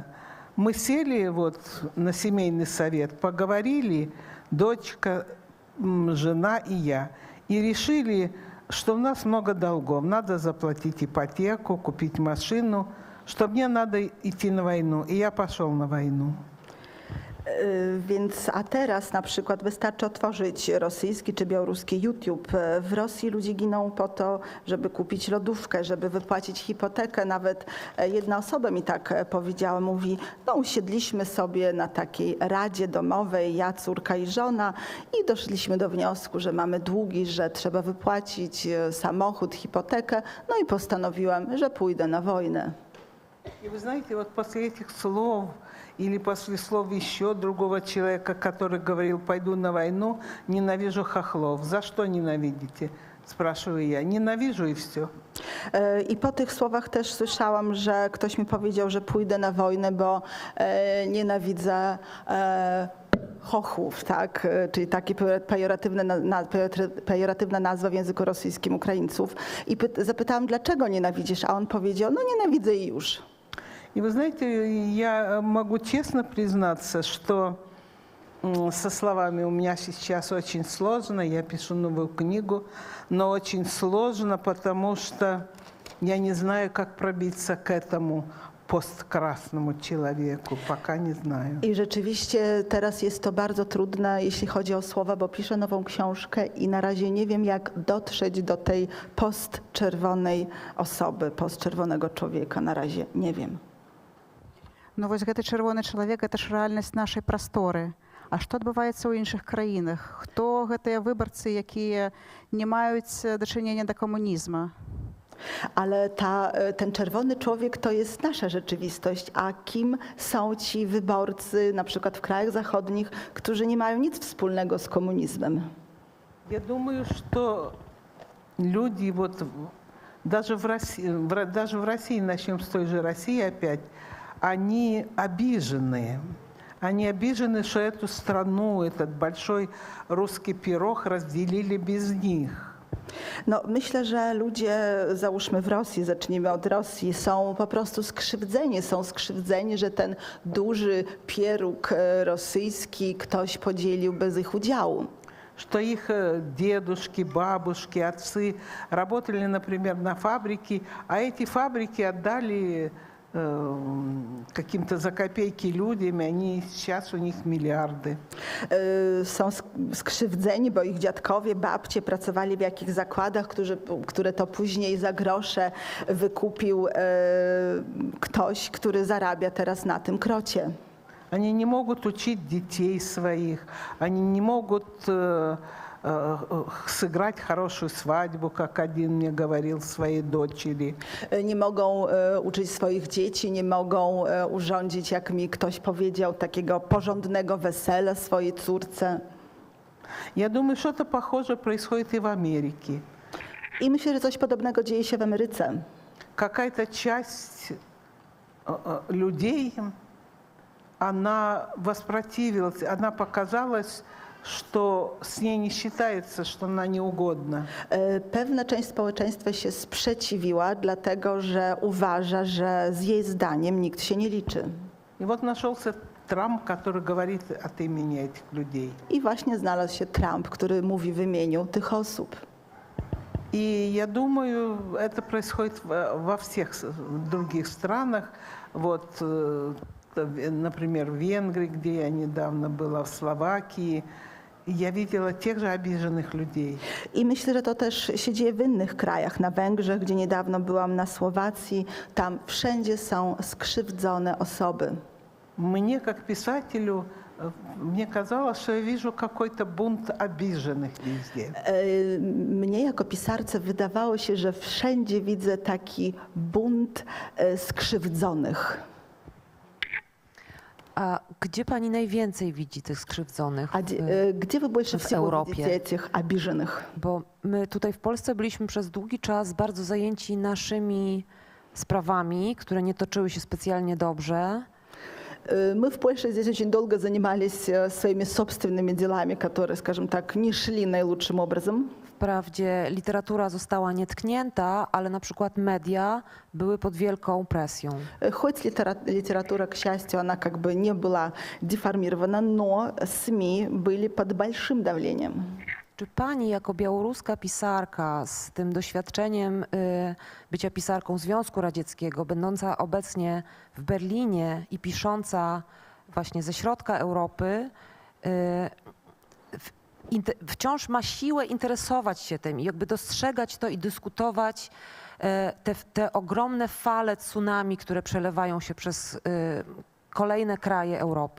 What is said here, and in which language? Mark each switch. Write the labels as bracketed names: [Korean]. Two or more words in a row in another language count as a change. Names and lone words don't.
[Russian] Мы сели вот на семейный совет, поговорили, дочка, жена и я, и решили, что у нас много долгов. Надо заплатить ипотеку, купить машину, что мне надо идти на войну. И я пошел на войну. [Polish] Więc, a teraz na przykład wystarczy otworzyć rosyjski czy białoruski YouTube. W Rosji ludzie giną po to, żeby kupić lodówkę, żeby wypłacić hipotekę. Nawet jedna osoba mi tak powiedziała, mówi, no usiedliśmy sobie na takiej radzie domowej, ja, córka i żona i doszliśmy do wniosku, że mamy długi, że trzeba wypłacić samochód, hipotekę. No i postanowiłam, że pójdę na wojnę. [Russian] И вы знаете, вот после этих слов или после слов еще другого человека, который говорил, пойду на войну, ненавижу хохлов. За что ненавидите? Спрашиваю я. Ненавижу и все. [Polish] I po tych słowach też słyszałam, że ktoś mi powiedział, że pójdę na wojnę, bo nienawidzę chochłów, tak? Czyli takie pejoratywna nazwa w języku rosyjskim Ukraińców. I zapytałam, dlaczego nienawidzisz? A on powiedział, no nienawidzę i już. [Russian] И вы знаете, я могу честно признаться, что со словами у меня сейчас очень сложно. Я пишу новую книгу, но очень сложно, потому что я не знаю, как пробиться к этому посткрасному человеku. Пока nie знаю. [Polish] I rzeczywiście teraz jest to bardzo trudne, jeśli chodzi o słowa, bo piszę nową książkę i na razie nie wiem, jak dotrzeć do tej postczerwonej osoby, postczerwonego człowieka. Na razie nie wiem. [Belarusian] Ну вось гэты чырвоны чалавек гэта ж рэальнасць нашай прасторы. А што адбываецца ў іншых краінах? Хто гэтыя выбарцы, якія не маюць дачынення да камунізма? [Polish] Ale ten czerwony człowiek to jest nasza rzeczywistość, a kim są ci wyborcy, na przykład w krajach zachodnich, którzy nie mają nic wspólnego z komunizmem? [Russian] Я думаю, что люди, вот даже в России, начнем с той же России опять, они обижены. Они обижены, что эту страну, этот большой русский пирог разделили без них. [Polish] No, myślę, że ludzie, załóżmy w Rosji, zacznijmy od Rosji, są po prostu skrzywdzeni, że ten duży pieróg rosyjski ktoś podzielił bez ich udziału. [Russian] Что их дедушки, бабушки, отцы работали, например, на фабрике, а эти фабрики отдали каким-то за копейки людям, и они сейчас у них миллиарды. [Polish] Są skrzywdzeni, bo ich dziadkowie, babcie pracowali w jakichś zakładach, które to później za grosze wykupił ktoś, który zarabia teraz na tym krocie. [Russian] Они не могут учить детей своих, они не могут сыграть хорошую свадьбу, как один мне говорил, своей дочери. [Polish] Nie mogą uczyć swoich dzieci, nie mogą urządzić, jak mi ktoś powiedział, takiego porządnego wesela swojej córce. [Russian] Я думаю, что-то похожее происходит и в Америке. [Polish] I myślę, że coś podobnego dzieje się w Ameryce. [Russian] Какая-то часть людей, она воспротивилась, она показалась, что с ней не считается, что она неугодна. [Polish] Pewna część społeczeństwa się sprzeciwiła, dlatego że uważa, że z jej zdaniem nikt się nie liczy. [Russian] И вот нашелся Трамп, который говорит от имени этих людей. [Polish] I właśnie znalazł się Trump, który mówi w imieniu tych osób. [Russian] И я думаю, это происходит во всех других странах. Вот, например, в Венгрии, где я недавно была, в Словакии. Я видела тех же обиженных людей. [Polish] I myślę, że to też się dzieje w innych krajach. Na Węgrzech, gdzie niedawno byłam, na Słowacji, tam wszędzie są skrzywdzone osoby. [Russian] Мне, как писателю, мне казалось, что я вижу какой-то бунт обиженных везде. [Polish] Mnie jako pisarce wydawało się, że wszędzie widzę taki bunt skrzywdzonych. A gdzie pani najwięcej widzi tych skrzywdzonych? A gdzie wy больше w [Russian] всего [Polish] Europie? widzicie tych обиженных? Bo my tutaj w Polsce byliśmy przez długi czas bardzo zajęci naszymi sprawami, które nie toczyły się specjalnie dobrze. [Russian] Мы в Польше здесь очень долго занимались своими собственными делами, которые, скажем так, не шли наилучшим образом. [Polish] Wprawdzie literatura została nietknięta, ale na przykład media były pod wielką presją. [Russian] Хоть литература, к счастью, она как бы не была деформирована, но СМИ были под большим давлением. [Polish] Czy pani jako białoruska pisarka z tym doświadczeniem bycia pisarką Związku Radzieckiego, będąca obecnie w Berlinie i pisząca właśnie ze środka Europy, wciąż ma siłę interesować się tym i jakby dostrzegać to i dyskutować te ogromne fale tsunami, które przelewają się przez kolejne kraje Europy?